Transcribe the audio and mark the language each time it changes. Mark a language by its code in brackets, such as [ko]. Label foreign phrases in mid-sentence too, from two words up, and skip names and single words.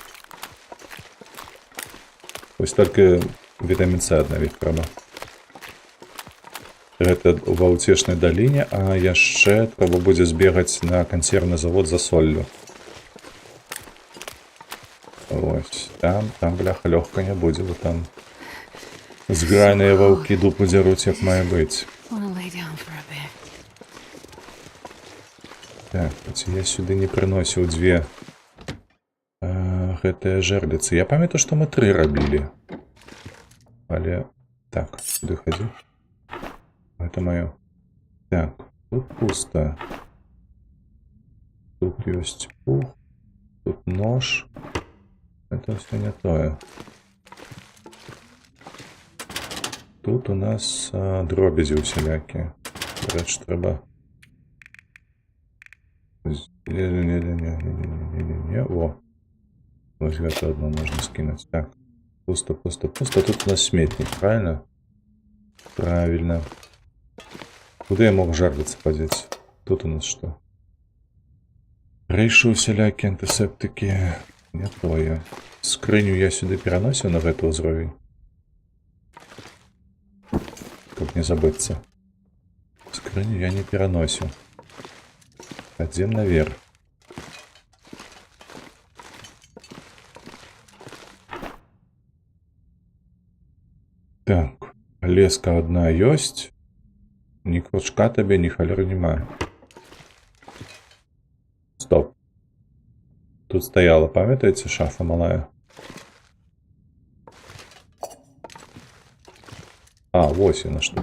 [be] Вось толькі вітамін С аднавіць трэба. Гэта ва ўцешнай даліне, а яшчэ трэба будзе збегаць на кансервны завод за соллю. [uk] Ось. Там, бляха, легко не буде, бо там зграйні вовки дупу деруть, як має бути. [en] Wanna lay down for a bit. [be] Так, хоць я сюды не прыносіў дзве гэтыя жерліцы. Я памятаю, што мы 3 рабілі. Але... Так, сюды хадзі. Гэта маё. Так, тут пусто. Тут ёсць пух. Тут нож. [ru] Это все [be] не тое. Тут у нас дробязі усялякія. Рэч, трэба... Не-не-не-не-не-не-не-не-не. О. Вось гэта одно можна скинуть. Так. Пусто, пусто, пусто. Тут у нас сметник, правильно? [ru] Правильно. Куда я мог жарлицы подеть? Тут у нас что? Рейшу всякие антисептики. [be] Не тое. [ru] Скрыню я сюда переносил [be] на гэты ўзровень. [ru] Как не забыться. Скрыню я не переносил. Пойдем наверх. [be] Так, леска одна ёсць. Ні кружка табе, ні халеры няма. Стоп. Тут стояла, памятаеце, шафа малая? А, вось яна што.